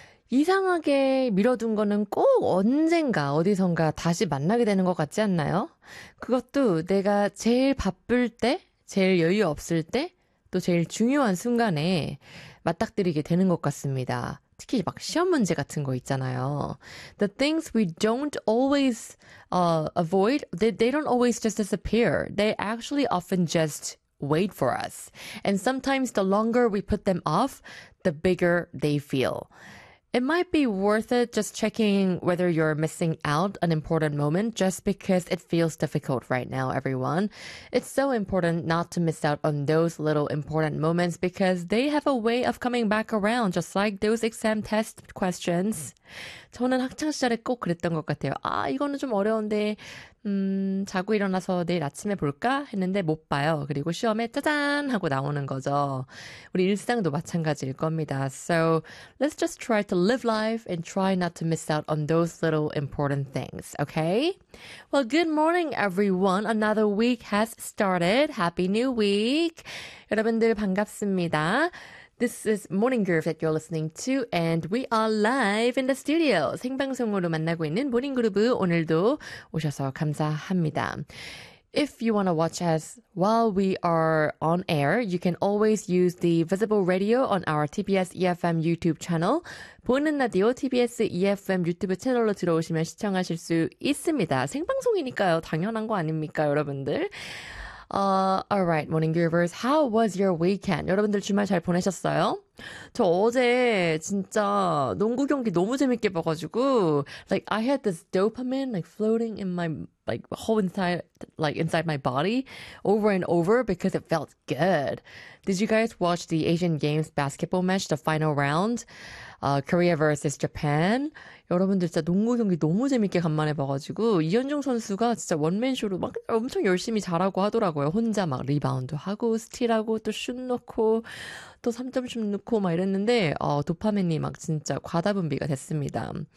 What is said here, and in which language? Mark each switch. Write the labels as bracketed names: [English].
[Korean] 이상하게 미뤄둔 거는 꼭 언젠가 어디선가 다시 만나게 되는 것 같지 않나요? 그것도 내가 제일 바쁠 때, 제일 여유 없을 때, 또 제일 중요한 순간에 맞닥뜨리게 되는 것 같습니다. 특히 막 시험 문제 같은 거 있잖아요. [English] The things we don't always avoid, they don't always just disappear. They actually often just wait for us. And sometimes the longer we put them off, the bigger they feel. It might be worth it just checking whether you're missing out an important moment just because it feels difficult right now, everyone. It's so important not to miss out on those little important moments because they have a way of coming back around, just like those exam test questions. [Korean] 저는 학창시절에 꼭 그랬던 것 같아요. 아, 이거는 좀 어려운데, 자고 일어나서 내일 아침에 볼까? 했는데 못 봐요. 그리고 시험에 짜잔! 하고 나오는 거죠. 우리 일상도 마찬가지일 겁니다. [English] So, let's just try to live life and try not to miss out on those little important things, okay? Well, good morning, everyone. Another week has started. Happy New Week. [Korean] 여러분들 반갑습니다. [English] This is Morning Groove that you're listening to, and we are live in the studio. [Korean] 생방송으로 만나고 있는 Morning Groove 오늘도 오셔서 감사합니다. [English] If you want to watch us while we are on air, you can always use the visible radio on our TBS EFM YouTube channel. [Korean] 보는 라디오 TBS EFM 유튜브 채널로 들어오시면 시청하실 수 있습니다. 생방송이니까요. 당연한 거 아닙니까, 여러분들? [English] Alright, Morning Groovers. How was your weekend? [Korean] 여러분들 주말 잘 보내셨어요? 저 어제 진짜 농구 경기 너무 재밌게 봐가지고, [English] like, I had this dopamine, like, floating in my, like, whole inside, like, inside my body over and over because it felt good. Did you guys watch the Asian Games basketball match, the final round? Korea versus Japan. [Korean] 여러분들 진짜 농구 경기 너무 재밌게 간만에 봐가지고 이현종 선수가 진짜 원맨쇼로 막 엄청 열심히 잘하고 하더라고요. 혼자 막 리바운드 하고 스틸하고 또슛 넣고 또 3점 슛 넣고 막 이랬는데 도파민이 막 진짜 과다분비가 됐습니다.